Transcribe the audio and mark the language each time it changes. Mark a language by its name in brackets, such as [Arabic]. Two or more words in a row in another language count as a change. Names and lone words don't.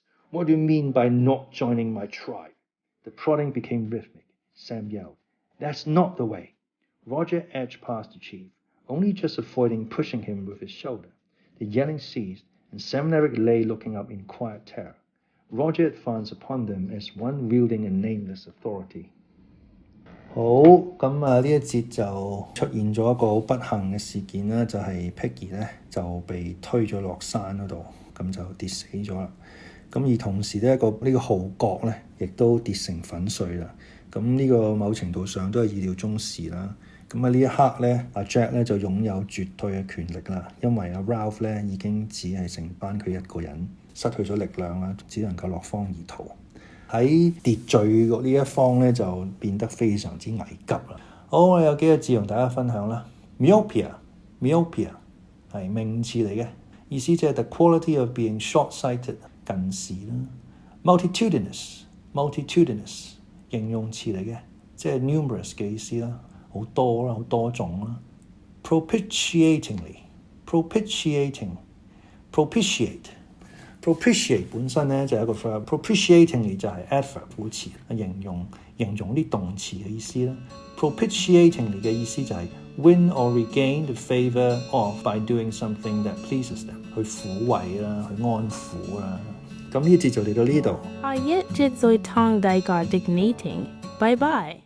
[English] What do you mean by not joining my tribe?" The prodding became rhythmic. Sam yelled, "That's not the way." Roger edged past the chief, only just avoiding pushing him with his shoulder. The yelling ceased, and SamnEric lay looking up in quiet terror. Roger advanced upon them as one wielding a nameless authority. [Cantonese] 好，咁呢一節就出現咗一個好不幸嘅事件啦，就係 Piggy 咧就被推咗落山嗰度，咁就跌死咗啦。咁而同時呢呢個號角咧亦都跌成粉碎啦。咁呢個某程度上都係意料中事啦。咁喺呢一刻咧，阿 Jack 咧就擁有絕對嘅權力啦，因為阿 Ralph 咧已經只係剩翻佢一個人，失去咗力量啦，只能夠落荒而逃。喺秩序呢一方咧就變得非常之危急啦。好，我有幾個字同大家分享啦。Myopia 係名詞嚟嘅，意思即係 [English] the quality of being short-sighted [Cantonese] 近視啦。Multitudinous 形容詞嚟嘅，即係 numerous 嘅意思啦。好多啦，好多種啦。Propitiate 本身咧就係一個 verb，propitiatingly 就係 adverb 副詞，形容啲動詞嘅意思啦。Propitiatingly 嘅意思就係 [English] win or regain the favour of by doing something that pleases them， [Cantonese] 去撫慰啦，去安撫啦。咁呢節就嚟到呢度。下一節再同大家讀你聽，拜拜。